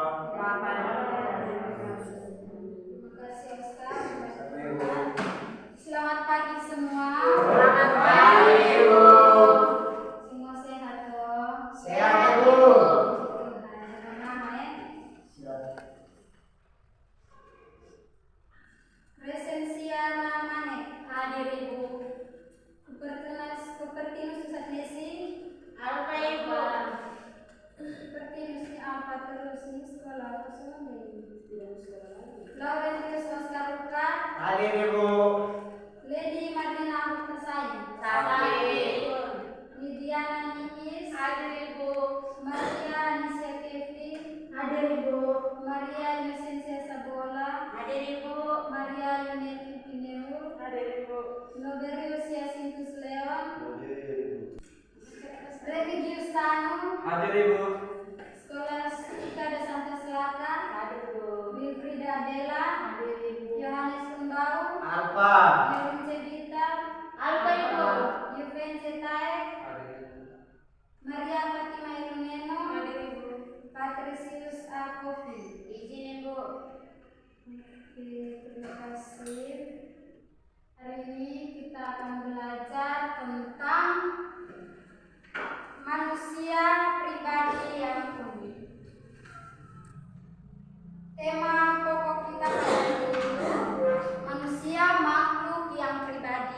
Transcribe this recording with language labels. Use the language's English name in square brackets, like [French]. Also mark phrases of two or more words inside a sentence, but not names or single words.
[Indonesian] Bapa dan Roh Kudus. Terima kasih Ustaz. Sampai Ibu. Selamat pagi semua. Selamat pagi, Ibu. Semua sehat toh? Sehat, Bu. Jangan lama ya. Siap. Presensia namane hadir Ibu. Kupertinus Ustaz Nesi. Apa Ibu? Kupertinus ni apa terus ni sekolah atau sekolah Laurentius Oscar Luka. Hadir Ibu. Lady Martina Hussein. Hadir. Lidiana Niis. Hadir Ibu. Maria Anisia Kevin. Hadir Ibu. Maria Inocencia Sabola. Hadir Ibu. Maria Yuneti Pineu. Hadir Ibu. Noberius Yasintus Leon. Hadir Ibu. Remigius Tanu. Hadir Ibu. Skolastika de Santa Selatan. Hadir Ibu. Wilfrida Adela. Hadir Ibu. Yohanes Kembau. Apa? Yewin Cedita. Apa Ibu? Yuven Cetaek. Hadir Ibu. Maria Fatima Iluneno. Hadir Ibu. Patricius Akofi. Izin Ibu. Oke, terima kasih. Hari ini kita akan belajar tentang manusia pribadi yang unik. Tema pokok kita hari ini manusia makhluk yang pribadi.